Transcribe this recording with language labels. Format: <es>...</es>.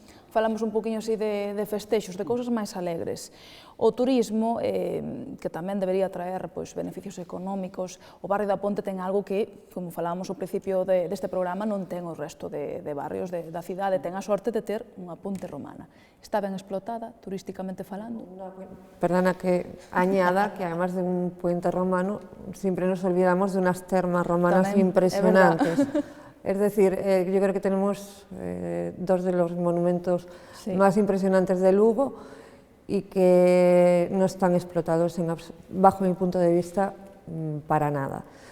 <gl>Falamos un poquinho así de festexos, de cousas máis alegres. O turismo, que tamén debería traer beneficios económicos, o barrio da Ponte ten algo que, como falábamos ao principio deste programa, non ten o resto de barrios da cidade, ten a sorte de ter unha ponte romana. Está ben explotada, turísticamente falando?</gl> <es>Perdona que añada que además de un puente romano, siempre nos olvidamos de unas termas romanas</es> <gl>tamén,</gl> <es>impresionantes. Es decir, yo creo que tenemos dos de los monumentos más impresionantes de Lugo y que no están explotados, bajo mi punto de vista, para nada.</es>